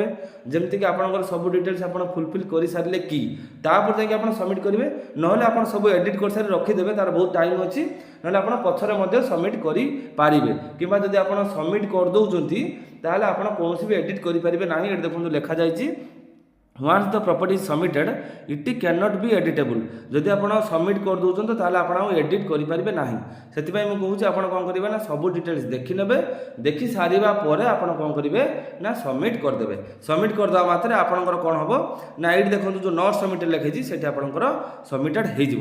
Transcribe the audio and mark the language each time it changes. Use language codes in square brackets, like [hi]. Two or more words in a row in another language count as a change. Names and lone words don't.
[or] ଯେମିତିକି ଆପଣଙ୍କର ସବୁ ଡିଟେଲ୍ସ ଆପଣ ଫୁଲଫିଲ୍ କରିସାରିଲେ କି ତାପରେ ଯାଇକି ଆପଣ ସବମିଟ୍ କରିବେ, ନହେଲେ ଆପଣ ସବୁ ଏଡ଼ିଟ୍ କରିସାରି ରଖିଦେବେ, ତାର ବହୁତ ଟାଇମ୍ ଅଛି, ନହେଲେ ଆପଣ ପଛରେ ମଧ୍ୟ ସବମିଟ୍ କରିପାରିବେ। କିମ୍ବା ଯଦି ଆପଣ ସବମିଟ୍ କରିଦେଉଛନ୍ତି ତାହେଲେ ଆପଣ କୌଣସି ବି ଏଡ଼ିଟ୍ କରିପାରିବେ ନାହିଁ। ଏଠି ଦେଖନ୍ତୁ ଲେଖାଯାଇଛି [en] once the property is submitted it cannot be editable। [or] ଯଦି ଆପଣ ସବମିଟ୍ କରିଦେଉଛନ୍ତି ତାହେଲେ ଆପଣ ଆଉ ଏଡ଼ିଟ୍ କରିପାରିବେ ନାହିଁ। ସେଥିପାଇଁ ମୁଁ କହୁଛି ଆପଣ କ'ଣ କରିବେ ନା ସବୁ ଡିଟେଲ୍ସ ଦେଖିନେବେ, ଦେଖି ସାରିବା ପରେ ଆପଣ କ'ଣ କରିବେ ନା ସବମିଟ୍ କରିଦେବେ। ସବମିଟ୍ କରିଦେବା ମାତ୍ରେ ଆପଣଙ୍କର କ'ଣ ହେବ ନା ଏଇଠି ଦେଖନ୍ତୁ ଯେଉଁ [en] not submitted [or] ଲେଖିଛି ସେଠି ଆପଣଙ୍କର ସବମିଟେଡ୍ ହେଇଯିବ।